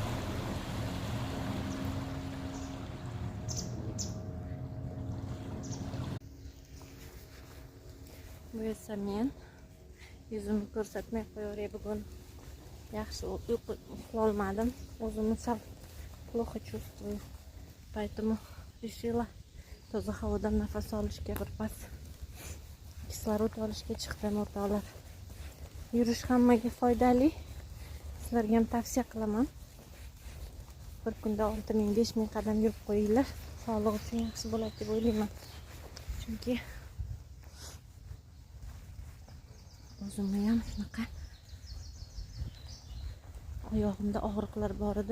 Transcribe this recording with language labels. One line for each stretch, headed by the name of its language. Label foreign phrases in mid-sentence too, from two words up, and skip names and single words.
Uzbek: Bu esa men yuzimni ko'rsatmay qo'yaveray bugun. Yaxshi uxlolmadim. O'zimni sal
Russian: плохо чувствую. Поэтому решила
Uzbek: toza havodan nafas olishga, birpas kislorod olishga chiqdim o'rtoqlar. Yurish hammaga foydali. Sizlarga ham tavsiya qilaman. Bir kunda 6000, 5000 qadam yurib qo'yinglar. Sog'liq uchun yaxshi bo'ladi deb o'ylayman. Chunki o'zimda ham shunaqa oyog'imda og'riqlar bor edi.